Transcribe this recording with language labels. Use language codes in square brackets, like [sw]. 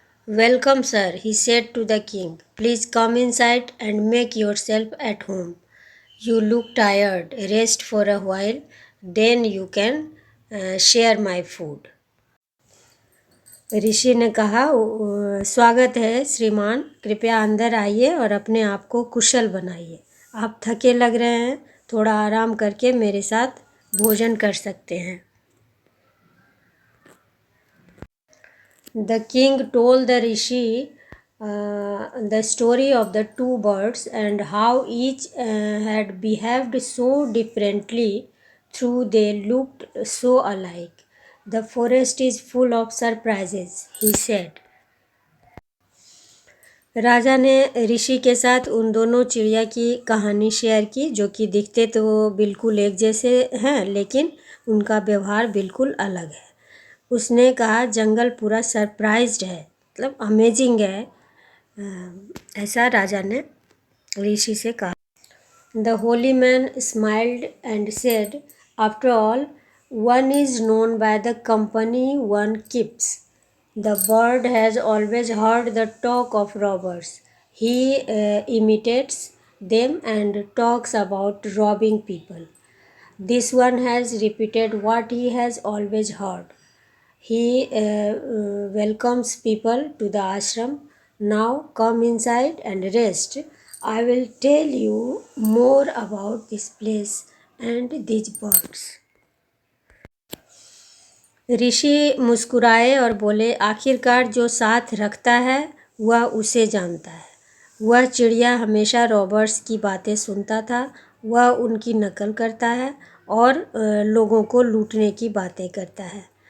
[en] "Welcome, sir," he said to the king. "Please come inside and make yourself at home. You look tired. Rest for a while, then you can share my food." [hi] ऋषि ने कहा, "स्वागत है श्रीमान, कृपया अंदर आइए और अपने आप को कुशल बनाइए। आप थके लग रहे हैं, थोड़ा आराम करके मेरे साथ भोजन कर सकते हैं।" [en] The king told the rishi the story of the two birds and how each had behaved so differently though they looked so alike. "The forest is full of surprises," he said. [hi] राजा ने ऋषि के साथ उन दोनों चिड़िया की कहानी share की जो कि दिखते तो बिल्कुल एक जैसे हैं लेकिन उनका व्यवहार बिल्कुल अलग है। उसने कहा, जंगल पूरा सरप्राइज्ड है, मतलब अमेजिंग है। ऐसा राजा ने ऋषि से कहा। [en] The holy man smiled and said, "After all, one is known by the company one keeps. The bird has always heard the talk of robbers. He imitates them and talks about robbing people. This one has repeated what he has always heard. He welcomes people to the ashram. Now come inside and rest. I will tell you more about this place and these birds." [hi] ऋषि मुस्कुराए और बोले, "आखिरकार जो साथ रखता है वह उसे जानता है। वह चिड़िया हमेशा रॉबर्ट्स की बातें सुनता था। वह उनकी नकल करता है और लोगों को लूटने की बातें करता है।